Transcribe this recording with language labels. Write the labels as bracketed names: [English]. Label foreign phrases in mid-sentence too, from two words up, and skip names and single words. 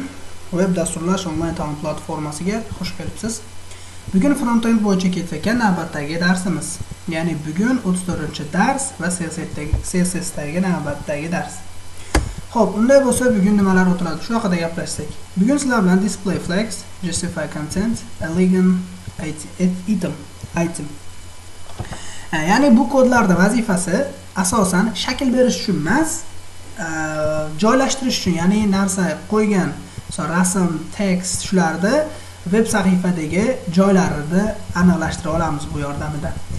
[Uzbek] Web dasturlash onlayn ta'lim platformasiga xush kelibsiz. Bugun front-end bo'yicha ketayotgan navbatdagi darsimiz. Ya'ni bugun 34-dars va CSS-dagi navbatdagi dars. Xo'p, unday bo'lsa bugun nimalar o'tiladi? Shu haqida gaplashsak. Bugun sizlar bilan [English] display flags, justify content, elegant item. [Uzbek] Ya'ni bu kodlarda vazifasi asosan shakl berish uchun emas, joylashtirish uchun, ya'ni narsa qo'ygan, rasm, tekst shularda web sahifadagi joylarini aniqlashtira olamiz bu yordamida.